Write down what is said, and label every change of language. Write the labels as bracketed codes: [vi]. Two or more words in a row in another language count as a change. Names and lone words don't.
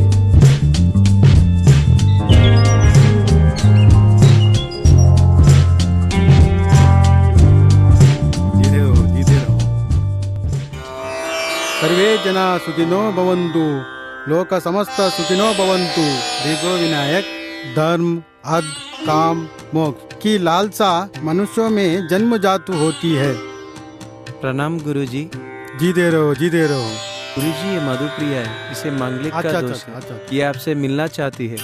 [sa] सर्वे जना सुखिनो भवन्तु, लोक समस्त सुखिनो भवन्तु. [hi] देखो विनायक, धर्म अर्थ काम मोक्ष की लालसा मनुष्यों में जन्म जातु होती है. प्रणाम गुरुजी. जीते रहो जीते रहो. गुरुजी ये मधुप्रिया है, इसे मांगलिक का दोष है. अच्छा. ये आपसे मिलना चाहती है.